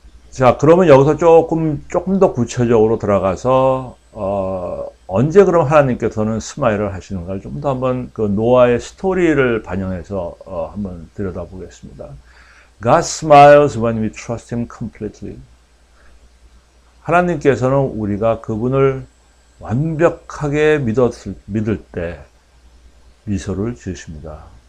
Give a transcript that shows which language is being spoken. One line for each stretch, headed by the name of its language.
Korean: 자, 그러면 여기서 조금 더 구체적으로 들어가서 언제 그럼 하나님께서는 스마일을 하시는가를 좀 더 한번 그 노아의 스토리를 반영해서 한번 들여다보겠습니다.
English: God smiles when we trust Him completely.
Korean: 하나님께서는 우리가 그분을 완벽하게 믿을 때 미소를 지으십니다.